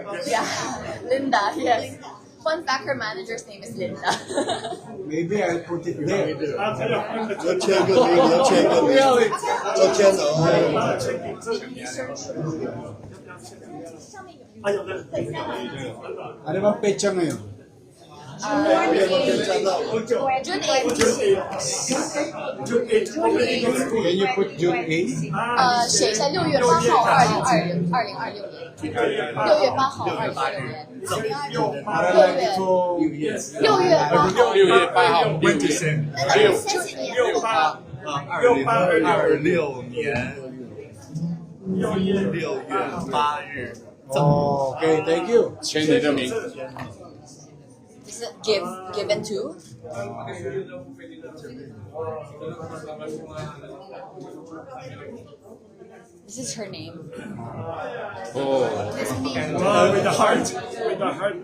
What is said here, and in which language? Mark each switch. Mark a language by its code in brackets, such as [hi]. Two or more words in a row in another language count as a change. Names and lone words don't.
[en] Yeah, Linda. Yes. Fun fact: her manager's name is Linda. Maybe I'll put it there. [zh] 啊，还有那个 [en] Really? [zh] s上面有还有那个 [tl] Ano bang petsa ngayon? [en] June 8th. Can you put June 8? [zh] 写一下6月8号2026年，6月8号2026年 [tl] Para lagi ko... [zh] ，6 月8号。 6月8号，Winterson。还有谢谢你。 2026年6月8日。 [en] Oh, okay, thank you. [zh] 签你的名。 [en] Is it given to? This is her name. Oh. with the heart, with the heart.